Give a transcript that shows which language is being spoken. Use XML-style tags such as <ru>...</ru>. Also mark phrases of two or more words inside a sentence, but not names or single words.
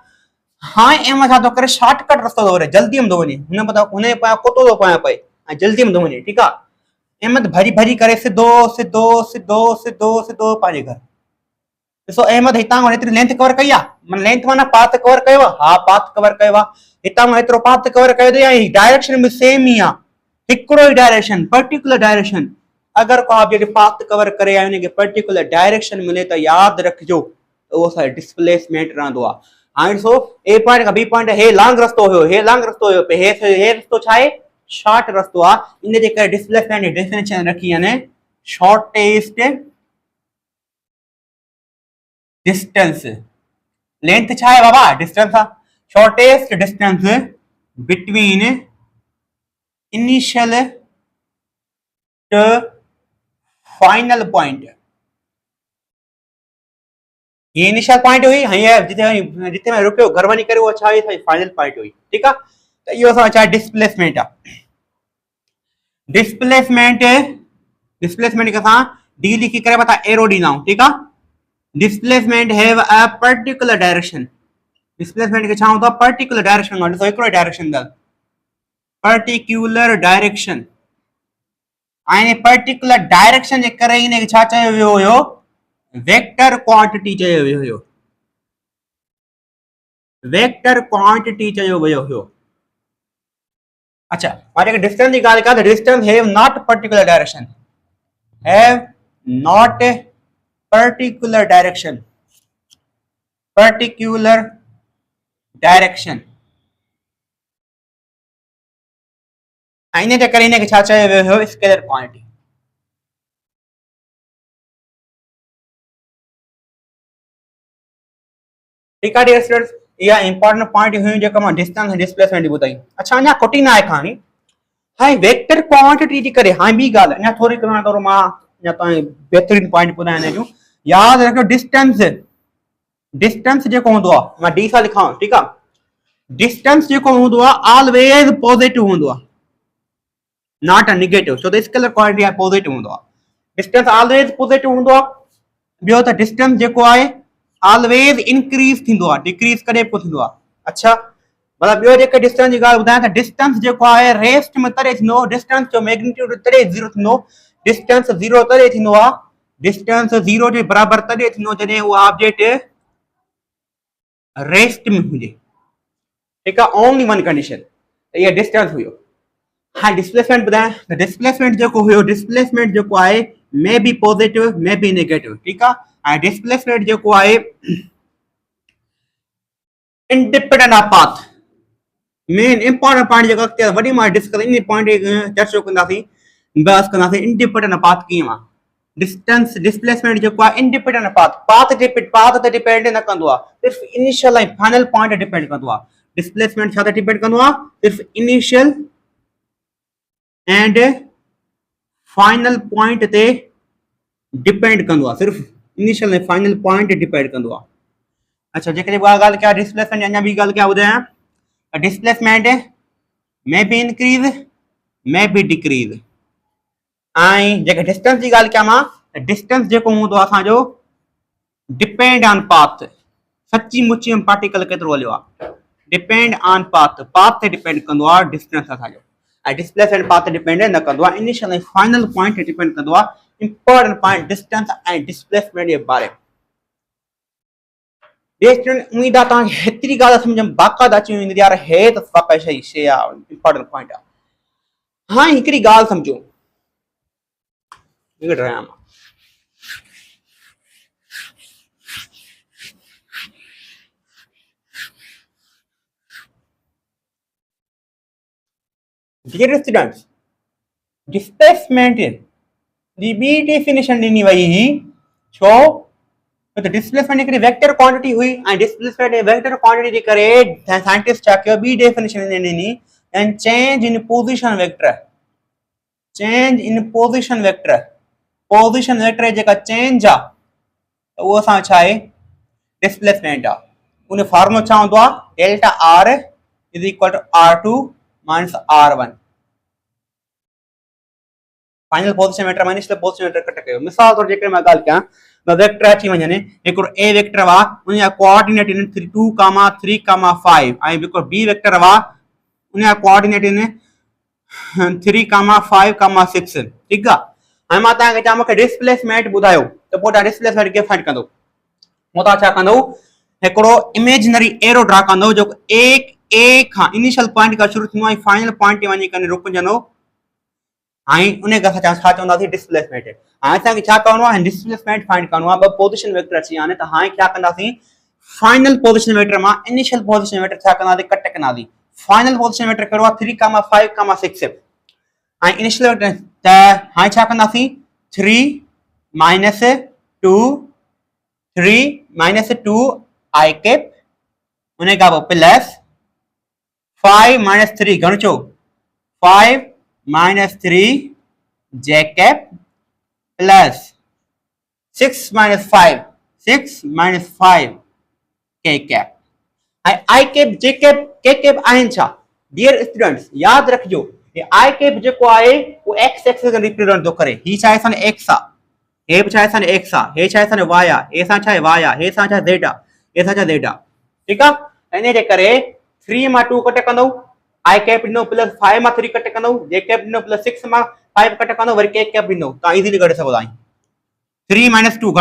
<sd>हाणे अहमद छा थो करे, शॉर्टकट रस्तो थो वठे, जल्दी में थो वञे, हुनजे पायां कुतो थो पायां पए ऐं जल्दी में थो वञे। ठीकु आहे। अहमद भरी करे सिधो सिधो सिधो सिधो सिधो पंहिंजे घर। ॾिसो अहमद हितां खां हेतिरी</sd> <en>length cover</en> <sd>कई आहे, लेंथ माना</sd> <en>path cover</en> <sd>कयो आहे, हा</sd> <en>path cover</en> <sd>कयो आहे, हितां खां हेतिरो</sd> <en>path cover</en> <sd>कयो अथई, ऐं डायरेक्शन बि सेम ई आहे, हिकिड़ो ई डायरेक्शन,</sd> <en>particular direction.</en> <sd>अगरि को</sd> <en>object path cover</en> <sd>करे ऐं उनखे</sd> <en>particular direction</en> <sd>मिले त यादि रखिजो उहो असांजो डिस्प्लेसमेंट रहंदो आहे। हाणे ॾिसो</sd> <en>A point</en> <sd>खां</sd> <en>B point,</en> <sd>हे लॉन्ग रस्तो हुयो, हे लॉन्ग रस्तो हुयो, हे रस्तो छा आहे, शॉर्ट रस्तो आहे। इन जे करे डिस्प्लेसमेंट जी डेफिनेशन रखी आहिनि</sd> <en>shortest distance,</en> <sd>लेंथ छा है बाबा, डिस्टेंस आहे,</sd> <en>shortest distance between initial to final point.</en> <sd>ये</sd> <en>initial point</en> <sd>हुई, जिथे मैं रुकियो घर वञी करे, वो छा हुई,</sd> <en>final point</en> <sd>हुई। ठीक आहे, त इहो असां छा डिस्प्लेसमेंट आहे।</sd> <en>displacement displacement</en> <hi>के साथ</hi> <sd>डी लिखी करे बता एरो ॾींदा आहियूं। ठीक आहे,</sd> <en>displacement have a particular direction.</en> <sd>डिस्प्लेसमेंट के छा हूंदो आहे,</sd> <en>particular direction.</en> <sd>ॾिसो हिकिड़ो डायरेक्शन अथव,</sd> <en>particular direction.</en> <sd>ऐं पर्टिकुलर डायरेक्शन जे करे इन खे छा चयो वियो हुयो,</sd> <en>vector quantity</en> <sd>चयो वियो हुयो,</sd> <en>vector quantity</en> <sd>चयो वियो हुयो।</sd> <en>अच्छा,</en> <hi>और एक</hi> <en>डिस्टेंस की</en> <sd>गाल कयां त</sd> <en>distance have not particular direction, have not particular direction, particular direction.</en> <sd>इन जे करे इन खे छा चयो वियो हुयो,</sd> <en>scalar quantity.</en> <hi>ठीक है</hi> <en>dear students,</en> <sd>या</sd> <en>important point</en> <sd>हुई जेका मां डिस्टेंस ऐं डिस्प्लेसमेंट जी ॿुधाई। अच्छा, अञा कोटी ना आहे कहानी। हाणे वेक्टर क्वांटिटी जी करे हाणे ॿी ॻाल्हि अञा थोरी करो मां अञा तव्हां बेहतरीन पॉइंट ॿुधायां हिन जूं। यादि रखियो, डिस्टेंस डिस्टेंस जेको हूंदो आहे, मां डी सां लिखां। ठीक आहे, डिस्टेंस जेको हूंदो आहे</sd> <en>always positive</en> <sd>हूंदो आहे,</sd> <en>not a negative.</en> <sd>छो त स्केलर क्वांटिटी आहे, पॉजिटिव हूंदो आहे।</sd> <en>distance always positive</en> <sd>हूंदो आहे। ॿियो त डिस्टेंस जेको आहे</sd> <en>always increase</en> <sd>थींदो आहे, डिक्रीज कॾहिं कोन थींदो आहे। अच्छा, मतलब ॿियो जेके डिस्टेंस जी ॻाल्हि ॿुधायां त डिस्टेंस जेको आहे रेस्ट में तॾहिं थींदो, डिस्टेंस जो मैग्नीट्यूड तॾहिं ज़ीरो थींदो, डिस्टेंस ज़ीरो तॾहिं थींदो आहे, डिस्टेंस ज़ीरो जे बराबरि तॾहिं थींदो जॾहिं उहो ऑब्जेक्ट रेस्ट में हुजे। ठीक आहे,</sd> <en>only one condition,</en> <sd>इहा डिस्टेंस हुयो। हाँ, डिस्प्लेसमेंट ॿुधायां त डिस्प्लेसमेंट जेको हुयो, डिस्प्लेसमेंट जेको आहे</sd> <en>may be positive may be negative.</en> <sd>ठीक आहे, ऐं डिस्प्लेसमेंट जेको आहे</sd> <en>independent of path. main important point</en> <sd>जेको अॻिते वॾी मां</sd> <en>discuss in point</en> <sd>चर्चो कंदासीं, बहस कंदासीं,</sd> <en>independent of path</en> <sd>कीअं आहे।</sd> <en>distance displacement</en> <sd>जेको आहे</sd> <en>independent of path,</en> <sd>पाथ ते डिपेंड न कंदो आहे, सिर्फ इनिशियल ऐं</sd> <en>final point</en> <sd>डिपेंड कंदो आहे। डिस्प्लेसमेंट छा ते डिपेंड कंदो आहे, सिर्फ</sd> <en>initial and final point</en> <sd>ते डिपेंड कंदो आहे, सिर्फ इनिशियल ऐं</sd> <en>final point</en> <sd>डिपेंड कंदो आहे। अच्छा, जेकॾहिं उहा ॻाल्हि कयां डिस्प्लेसमेंट, अञा ॿी ॻाल्हि कयां ॿुधायां,</sd> <en>displacement may be increase may be decrease.</en> <sd>ऐं जेके डिस्टेंस जी ॻाल्हि कयां मां, डिस्टेंस जेको हूंदो आहे असांजो</sd> <en>depend on path.</en> <sd>सची मुची में पार्टिकल केतिरो हलियो आहे,</sd> <en>depend on path,</en> <sd>पाथ ते डिपेंड कंदो आहे डिस्टेंस असांजो। ऐं डिस्प्लेसमेंट पाथ ते डिपेंड न कंदो आहे, इनिशियल ऐं</sd> <en>final point</en> <sd>ते डिपेंड कंदो आहे।</sd> <en>important point distance</en> <sd>ऐं डिस्प्लेसमेंट जे बारे में। उम्मीद आहे तव्हांखे हेतिरी ॻाल्हि सम्झ में बाक़ाइदा अची वेंदी यार, हे त वाक़ई शइ आहे,</sd> <en>important point</en> <sd>आहे। हाणे हिकिड़ी ॻाल्हि सम्झो,</sd> <en>dear students,</en> <sd>डिस्प्लेसमेंट जी ॿी डेफिनेशन ॾिनी वई हुई। छो त डिस्प्लेसमेंट हिकिड़ी</sd> <en>vector quantity</en> <sd>हुई, ऐं डिस्प्लेसमेंट</sd> <en>vector quantity</en> <sd>जे करे साइंटिस्ट छा कयो, ॿी डेफिनेशन ॾिनी,</sd> <en>and change in position vector. change in position vector, position vector</en> <sd>जेका चेंज आहे त उहो असां छा आहे, डिस्प्लेसमेंट आहे। उन फॉर्मूलो छा हूंदो आहे,</sd> <en>delta R is equal to R2 minus R1. final position vector minus position vector cut</en> <sd>कयो। मिसाल तौर जेकर मैं ॻाल्हि कयां त वेक्टर अची वञे, हिकिड़ो</sd> <en>A vector</en> <sd>वा, उन जा</sd> <en>coordinate in</en> <sd>2, 3, 5, ऐं हिकिड़ो</sd> <en>B vector</en> <sd>वा, उन जा</sd> <en>coordinate in</en> <sd>3, 5, 6। ठीक आहे, हाणे मां तव्हांखे चवां मूंखे डिस्प्लेसमेंट ॿुधायो, त पोइ तव्हां डिस्प्लेसमेंट खे फाइंड कंदो। पोइ तव्हां छा कंदो, हिकिड़ो</sd> <en>imaginary arrow draw</en> <sd>कंदो जेको ए खां इनिशियल पॉइंट खां शुरू थींदो आहे,</sd> <en>final point</en> <sd>ते वञी करे रुकजंदो, ऐं उन खे असां छा चवंदासीं, डिस्प्लेसमेंट। हाणे असांखे छा करणो आहे, डिस्प्लेसमेंट फाइंड करणो आहे। ॿ</sd> <en>position vector</en> <sd>अची विया आहिनि, त हाणे छा कंदासीं,</sd> <en>final position vector</en> <sd>मां</sd> <en>initial position vector</en> <sd>छा कंदासीं, कट कंदासीं।</sd> <en>final position vector</en> <sd>कहिड़ो आहे, 3, 5, 6, ऐं</sd> <en>initial vector</en> <sd>त हाणे छा कंदासीं, 3 minus 2 3 minus 2</sd> <en>I cap</en> <sd>उन खां पोइ प्लस</sd> <en>5 minus 3 घणो चओ 5 minus 3 j cap plus 6 minus 5 6 minus 5 k cap I cap j cap k cap</en> <sd>आहिनि छा</sd> <en>dear students</en> <sd>याद रखिजो ये</sd> <en>I cap</en> <sd>जेको आहे वो</sd> <en>x axis</en> <sd>खे रिप्रेजेंट थो करे ही छा आहे असां x आहे हे बि छा आहे असां x आहे हे छा आहे असां y आहे हे सां छा आहे y आहे हे सां छा z आहे हे सां छा z आहे ठीक आहे इन जे करे 3 मां 2 कटे कंदो</sd> <en>I cap</en> <sd>ॾिनो प्लस 5 मां 3 कटे कंदो</sd> <en>j cap</en> <sd>ॾिनो प्लस 6 मां 5 कटे कंदो वरी</sd> <en>k cap</en> <sd>ॾिनो तव्हां इजीली करे सघो था</sd> <en>3 minus 2</en>